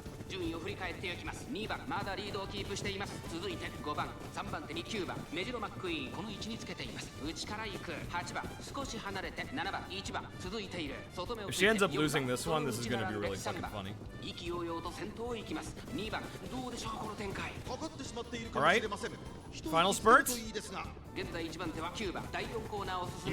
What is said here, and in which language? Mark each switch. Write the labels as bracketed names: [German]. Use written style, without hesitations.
[Japanese] 順位を振り返っていきます2番まだリードをキープしています続いて5番3番手に9番メジロマックイーンこの位置につけています内から行く8番少し離れて7番1番続いている外目を [English] If she ends up losing this one, this is going to be really fucking funny. [Japanese] 意気揚々と先頭を行きます2番どうでしょうこの展開 [English] Alright, final spurts. [Japanese] 現在1番手は9番第4コーナーを進